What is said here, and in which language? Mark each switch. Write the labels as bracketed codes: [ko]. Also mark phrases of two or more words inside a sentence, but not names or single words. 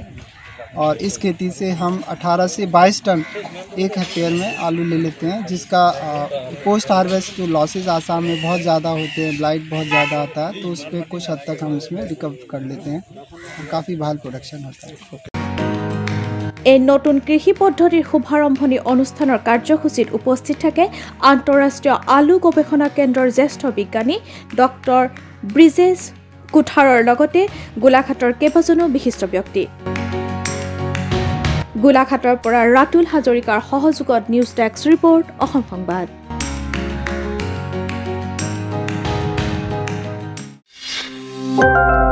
[hi] और इस खेती से हम 18 से 22 टन 1 हेक्टेयर में आलू ले लेते हैं, जिसका [en] post harvest [hi] जो लॉसेस आसाम में बहुत ज़्यादा होते हैं, ब्लाइट बहुत ज़्यादा आता है, तो उस पर कुछ हद तक हम इसमें रिकवर कर लेते हैं और काफ़ी ভাল प्रोडक्शन होता है। [as] এই নতুন কৃষি পদ্ধতিৰ শুভাৰম্ভণি অনুষ্ঠানৰ কাৰ্যসূচীত উপস্থিত থাকে আন্তঃৰাষ্ট্ৰীয় আলু গৱেষণা কেন্দ্ৰৰ জ্যেষ্ঠ বিজ্ঞানী ডক্টৰ ব্ৰিজেশ কুঠাৰৰ লগতে গোলাঘাটৰ কেইবাজনো বিশিষ্ট ব্যক্তি। গোলাঘাটৰ পৰা ৰাতুল হাজৰিকাৰ সহযোগত নিউজ ডেস্ক ৰিপৰ্ট, অসম সংবাদ।